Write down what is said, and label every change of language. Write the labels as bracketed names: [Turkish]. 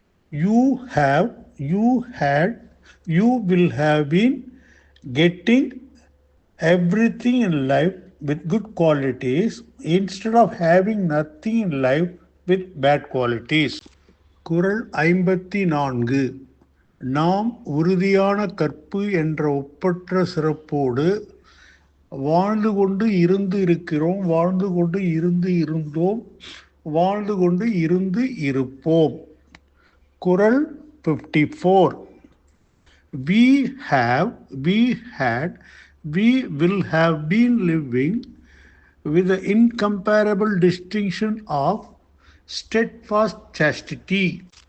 [English] You have, you had, you will have been getting everything in life with good qualities instead of having nothing in life with bad qualities. [Tamil] குறள் 54. நாம் உறுதியான கற்பு என்ற ஒப்பற்ற சிறப்போடு வாழ்ந்து கொண்டு இருந்தோம், வாழ்ந்து கொண்டு இருப்போம். குறள் 54. [English] We have, we had, we will have been living with the incomparable distinction of steadfast chastity.